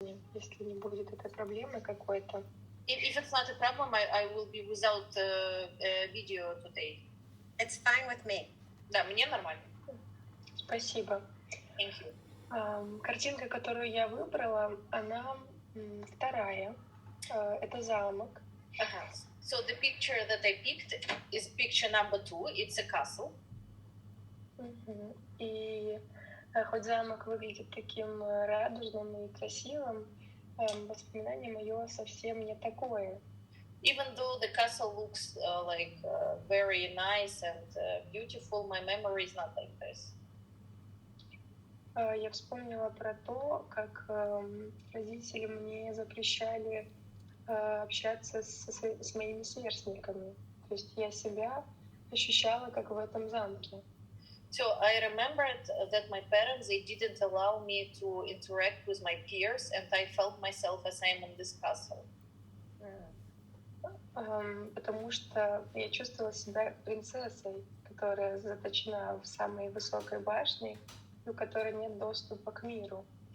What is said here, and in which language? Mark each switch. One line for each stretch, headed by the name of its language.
Russian: если не будет этой проблемы какой-то.
English: If it's not a problem, I will be without video today. It's fine with me.
Russian: Да, мне нормально. Спасибо.
English: Thank you.
Russian: Картинка, которую я выбрала, она вторая. Это замок.
English: So the picture that I picked is picture number 2. It's a castle.
Russian: И хоть замок выглядит таким радужным и красивым, воспоминание мое совсем не такое.
English: Even though the castle looks very nice and beautiful, my memory is not like this.
Russian: Я вспомнила про то, как родители мне запрещали общаться с моими сверстниками. То есть я себя ощущала как в этом замке.
English: So I remembered that my parents, they didn't allow me to interact with my peers, and I felt myself as I am in this castle.
Russian: Потому что я чувствовала себя принцессой, которая заточена в самой высокой башне, у которой нет доступа к миру.